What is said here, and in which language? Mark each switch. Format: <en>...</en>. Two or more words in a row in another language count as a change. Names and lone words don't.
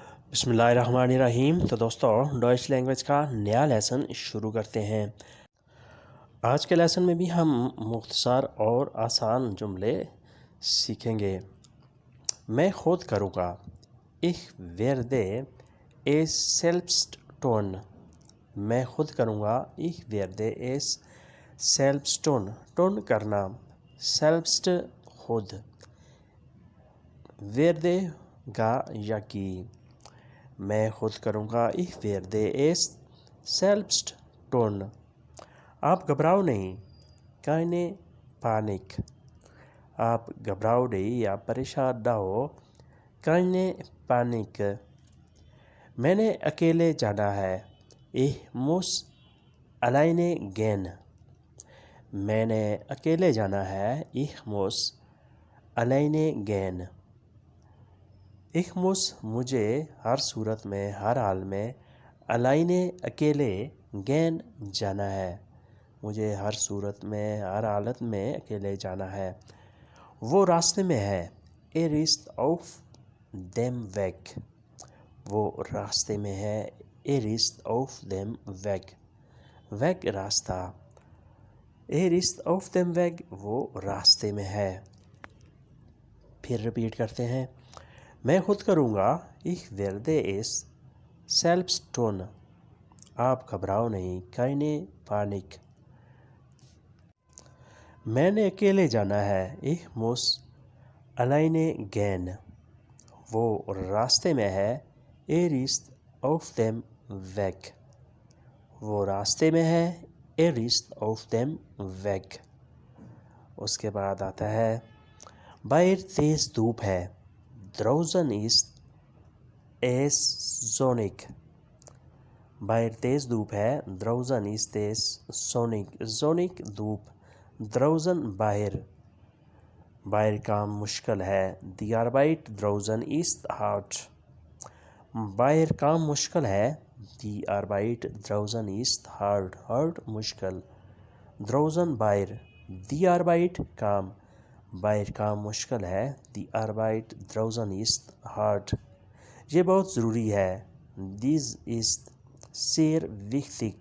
<ur>بسم اللہ الرحمن الرحیم۔ تو دوستو ڈوئچ لینگویج کا نیا لیسن شروع کرتے ہیں۔ آج کے لیسن میں بھی ہم مختصر اور آسان جملے سیکھیں گے۔ میں خود کروں گا۔</ur> <de>Ich werde es selbst tun۔</de> <ur>میں خود کروں گا۔</ur> <de>Ich werde es selbst tun۔</de> <ur>tun کرنا، selbst خود، werde گا یا کی۔ میں خود کروں گا۔</ur> <de>Ich werde es selbst tun۔</de> <ur>آپ گھبراؤ نہیں،</ur> <de>keine Panik۔</de> <ur>آپ گھبراؤ نہیں یا پریشان نہ ہو،</ur> <de>keine Panik۔</de> <ur>میں نے اکیلے جانا ہے،</ur> <de>Ich muss alleine gehen۔</de> <ur>میں نے اکیلے جانا ہے،</ur> <de>Ich muss alleine gehen۔ Ich muss</de> <ur>مجھے ہر صورت میں، ہر حال میں، alleine اکیلے، gehen جانا ہے۔ مجھے ہر صورت میں، ہر حالت میں اکیلے جانا ہے۔ وہ راستے میں ہے،</ur> <de>ist auf dem Weg۔</de> <ur>وہ راستے میں ہے،</ur> <de>ist auf dem Weg۔</de> <ur>Weg راستہ،</ur> <de>ist auf dem Weg</de> <ur>وہ راستے میں ہے۔ پھر رپیٹ کرتے ہیں۔ میں خود کروں گا،</ur> <de>Ich werde es selbst tun۔</de> <ur>آپ گھبراؤ نہیں،</ur> <de>keine Panik۔</de> <ur>میں نے اکیلے جانا ہے،</ur> <de>Ich muss alleine gehen۔</de> <ur>وہ راستے میں ہے،</ur> <de>ist auf dem Weg۔</de> <ur>وہ راستے میں ہے،</ur> <de>ist auf dem Weg۔</de> <ur>اس کے بعد آتا ہے، باہر تیز دھوپ ہے،</ur> <de>draußen ist es sonnig۔</de> <ur>باہر تیز دھوپ ہے،</ur> <de>draußen ist es sonnig۔</de> <ur>sonnig دھوپ، draußen باہر۔ باہر کام مشکل ہے،</ur> <de>die Arbeit draußen ist hart۔</de> <ur>باہر کام مشکل ہے،</ur> <de>die Arbeit draußen ist hart۔</de> <ur>hart مشکل، draußen باہر،</ur> <de>die Arbeit</de> <ur>کام، باہر کام مشکل ہے،</ur> <de>die Arbeit draußen ist hart۔</de> <ur>یہ بہت ضروری ہے،</ur> <de>dies ist sehr wichtig۔</de>